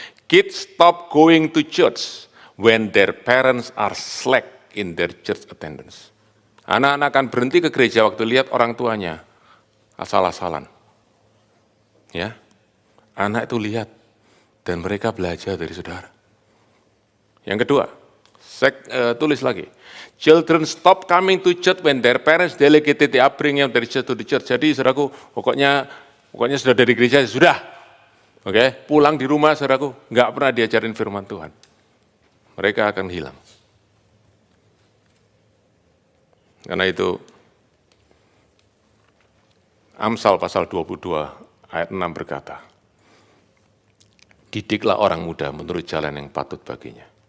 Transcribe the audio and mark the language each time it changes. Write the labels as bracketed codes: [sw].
[en] Kids stop going to church when their parents are slack in their church attendance. [id] Anak-anak akan berhenti ke gereja waktu lihat orang tuanya asal-asalan. Ya, anak itu lihat dan mereka belajar dari saudara. Yang kedua, saya tulis lagi. [en] Children stop coming to church when their parents delegated the upbringing of their church to the church. [id] Jadi saudaraku, pokoknya sudah dari gereja, sudah. Oke, pulang di rumah saudaraku, nggak pernah diajarin firman Tuhan. Mereka akan hilang. Karena itu, Amsal pasal 22 ayat 6 berkata, didiklah orang muda menurut jalan yang patut baginya.